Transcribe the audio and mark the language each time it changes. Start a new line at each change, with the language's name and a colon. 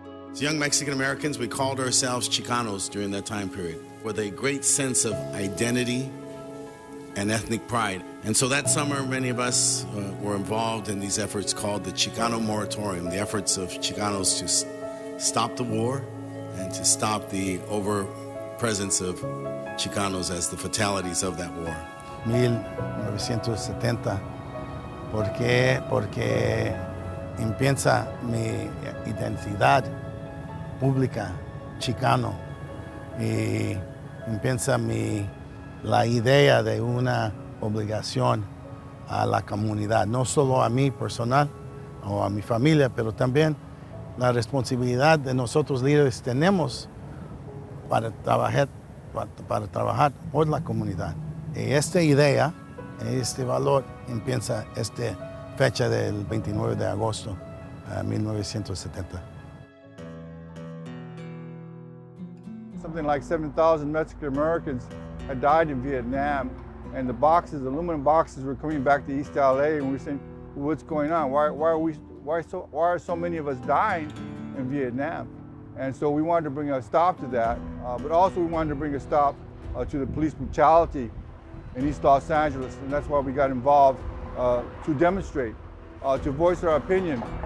English: As young Mexican Americans, we called ourselves Chicanos during that time period, with a great sense of identity and ethnic pride. And so that summer, many of us were involved in these efforts called the Chicano Moratorium, the efforts of Chicanos to stop the war and to stop the over-presence of Chicanos as the fatalities of that war.
Spanish: 1970, porque empieza mi identidad pública chicano y empieza la idea de una obligación a la comunidad, no solo a mí personal o a mi familia, pero también la responsabilidad de nosotros líderes tenemos para trabajar por la comunidad. Y esta idea, este valor empieza esta fecha del 29 de agosto de 1970.
English: Something like 7,000 Mexican Americans had died in Vietnam, and the boxes, aluminum boxes, were coming back to East LA, and we were saying, well, what's going on? Why are so many of us dying in Vietnam? And so we wanted to bring a stop to that, but also we wanted to bring a stop to the police brutality in East Los Angeles, and that's why we got involved to demonstrate, to voice our opinion.